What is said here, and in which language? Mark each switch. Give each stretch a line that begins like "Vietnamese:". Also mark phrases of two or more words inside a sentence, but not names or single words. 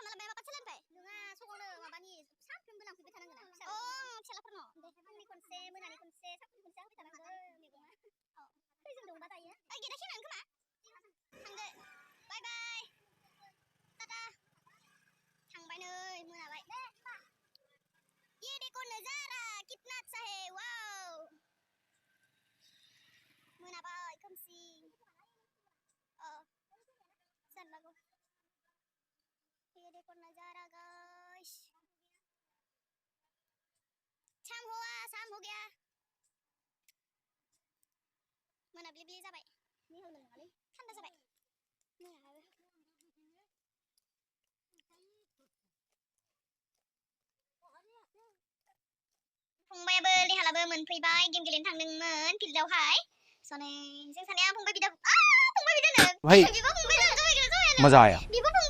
Bodo: खालामना लाबाय माबा सोलानिफ्राय नङा सगावनो माबानि सानफ्रोमबो लांफैबाय थानांगोन फिसालाफोरनाव फुंनि खनसे मोनानि खनसे सानफ्रोमबो खनसे होफैबाय थानांगौ मैगङा खैजोन दंबा दायो गेटआ खेंनांगोन खोमा थांदो
English: bye bye tata
Bodo: थांबाय नै मोनाबाय
Hindi: ये देखो नजारा कितना अच्छा है
Bodo: वाव मोनाबाय खोमसि जानलागौ
Hindi: ये देखो नजारा
Bodo: गाइस
Hindi: शाम हो गया
Bodo: मोनाबिलि जाबाय निहर नङालै थान्दा जाबाय मोनाबाय फंबायाबो लेहालाबो मोनफैबाय गेम गेलेनो थांदोंमोन फिल्डआवहाय सनै जों सानैया फंबाय बिदा फंबाय बिदानो
Hindi: भाई मजा आया